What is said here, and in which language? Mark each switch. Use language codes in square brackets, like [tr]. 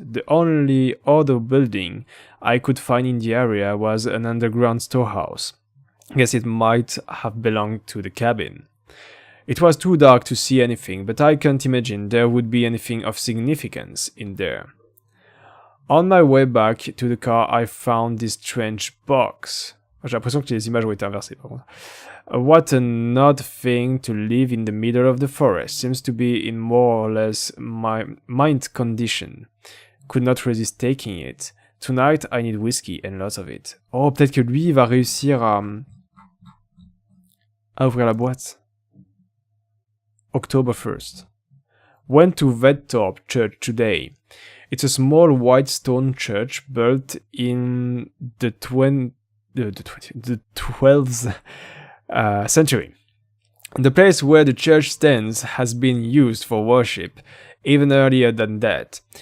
[en] The only other building I could find in the area was an underground storehouse. Guess it might have belonged to the cabin. It was too dark to see anything, but I can't imagine there would be anything of significance in there. On my way back to the car, I found this strange box. [fr] J'ai l'impression que les images ont été inversées, par contre. [en] What an odd thing to live in the middle of the forest. Seems to be in more or less my mind condition. Could not resist taking it. Tonight, I need whiskey and lots of it. [fr] Oh, peut-être que lui, il va réussir à ouvrir la boîte. [en] October 1st. Went to Vedtorp Church today. It's a small white stone church built in the 12th century. The place where the church stands has been used for worship even earlier than that.